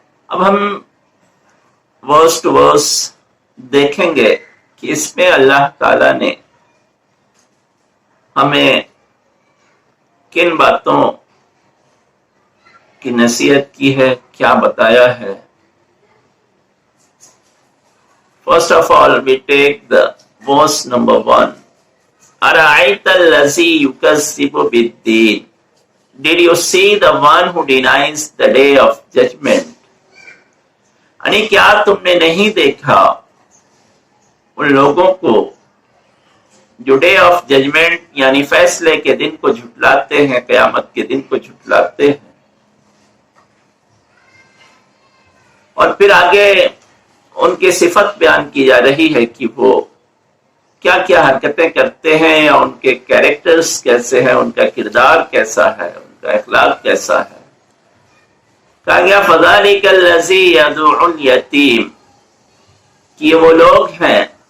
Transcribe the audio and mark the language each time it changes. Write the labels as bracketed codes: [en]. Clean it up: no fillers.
[ur] اب ہم ورس ٹو ورس دیکھیں گے کہ اس میں اللہ تعالی نے ہمیں کن باتوں کی نصیحت کی ہے، کیا بتایا ہے۔ [en] First of all, we take the verse number 1. [ar] أَرَأَيْتَ الَّذِي يُكَذِّبُ بِالدِّينِ. [en] Did you see the one who denies the day of judgment? [ur] یعنی کیا تم نے نہیں دیکھا ان لوگوں کو جو ڈے آف ججمنٹ یعنی فیصلے کے دن کو جھٹلاتے ہیں، قیامت کے دن کو جھٹلاتے ہیں۔ اور پھر آگے ان کی صفت بیان کی جا رہی ہے کہ وہ کیا کیا حرکتیں کرتے ہیں، اور ان کے کیریکٹرز کیسے ہیں، ان کا کردار کیسا ہے، ان کا اخلاق کیسا ہے۔ کہا گیا [ar] فَذَلِكَ الَّذِي يَدُعُ الْيَتِيمَ، [ur] کہ یہ وہ لوگ ہیں